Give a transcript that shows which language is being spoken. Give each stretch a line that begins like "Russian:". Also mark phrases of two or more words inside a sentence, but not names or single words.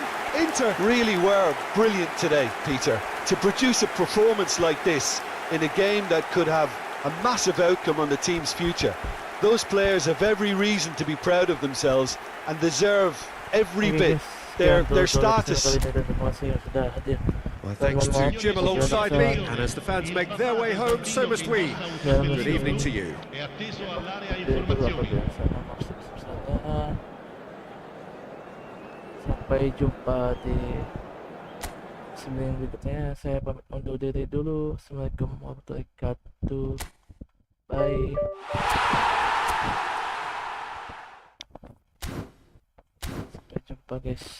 English: Inter really were brilliant today, Peter, to produce a performance like this in a game that could have a massive outcome on the team's future. Those players have every reason to be proud of themselves and deserve every bit. Their status. My thanks to Jim alongside me, and as the fans make their way home, so must we. Good evening to you.
Italian: È atteso all'area informazioni.
Indonesian: Sampai jumpa di seminggu berikutnya. Saya pamit undur diri dulu.
Arabic: السلام عليكم ورحمة الله وبركاته.
Indonesian: Bye. Sampai jumpa guys.